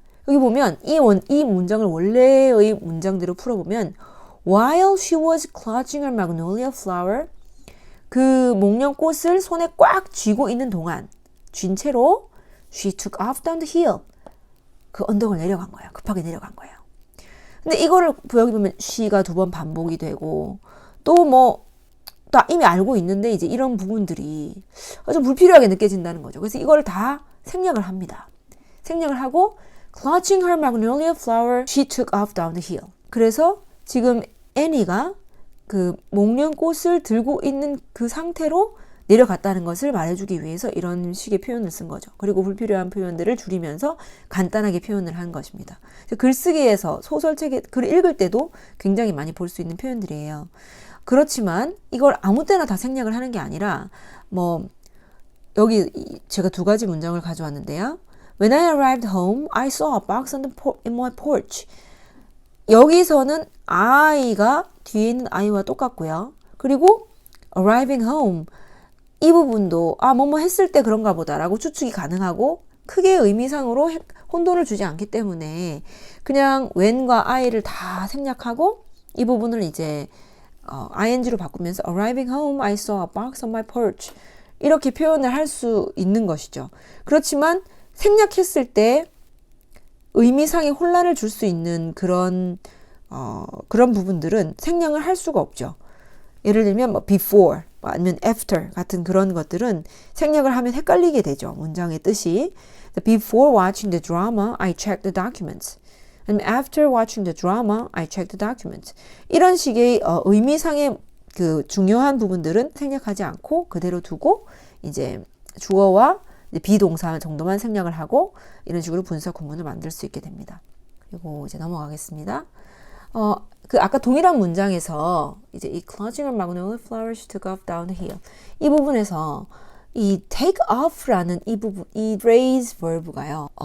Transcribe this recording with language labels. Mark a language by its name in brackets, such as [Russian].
[Korean] 여기 보면 이 문장을 원래의 문장대로 풀어보면 [English] while she was clutching her magnolia flower [Korean] 그 목련꽃을 손에 꽉 쥐고 있는 동안 쥔 채로 [English] she took off down the hill [Korean] 그 언덕을 내려간 거예요. 급하게 내려간 거예요. 근데 이거를 여기 보면 she가 2번 반복이 되고 또 뭐 다 이미 알고 있는데 이제 이런 부분들이 좀 불필요하게 느껴진다는 거죠. 그래서 이걸 다 생략을 합니다. 생략을 하고 [English] clutching her magnolia flower, she took off down the hill. [Korean] 그래서 지금 애니가 그 목련꽃을 들고 있는 그 상태로 내려갔다는 것을 말해주기 위해서 이런 식의 표현을 쓴 거죠. 그리고 불필요한 표현들을 줄이면서 간단하게 표현을 한 것입니다. 글쓰기에서 소설책에 글을 읽을 때도 굉장히 많이 볼 수 있는 표현들이에요. 그렇지만 이걸 아무 때나 다 생략을 하는 게 아니라 뭐 여기 제가 2가지 문장을 가져왔는데요. [English] When I arrived home, I saw a box in my porch. [Korean] 여기서는 I가 뒤에 있는 I와 똑같고요. 그리고 arriving home 이 부분도 뭐뭐 했을 때 그런가 보다라고 추측이 가능하고 크게 의미상으로 혼돈을 주지 않기 때문에 그냥 when과 I를 다 생략하고 이 부분을 이제 ing로 바꾸면서 [English] arriving home, I saw a box on my porch [Korean] 이렇게 표현을 할 수 있는 것이죠. 그렇지만 생략했을 때 의미상의 혼란을 줄 수 있는 그런 부분들은 생략을 할 수가 없죠. 예를 들면 뭐 before 아니면 after 같은 그런 것들은 생략을 하면 헷갈리게 되죠. 문장의 뜻이. [English] Before watching the drama, I checked the documents. And after watching the drama, I checked the documents. [Korean] 이런 식의 의미상의 그 중요한 부분들은 생략하지 않고 그대로 두고 이제 주어와 이제 비동사 정도만 생략을 하고 이런 식으로 분사 구문을 만들 수 있게 됩니다. 그리고 이제 넘어가겠습니다. 그 아까 동일한 문장에서 이제 이 [English] clutching her magnolia flower she took off down the hill [Korean] 이 부분에서 이 take off라는 이 부분, 이 phrase verb가요.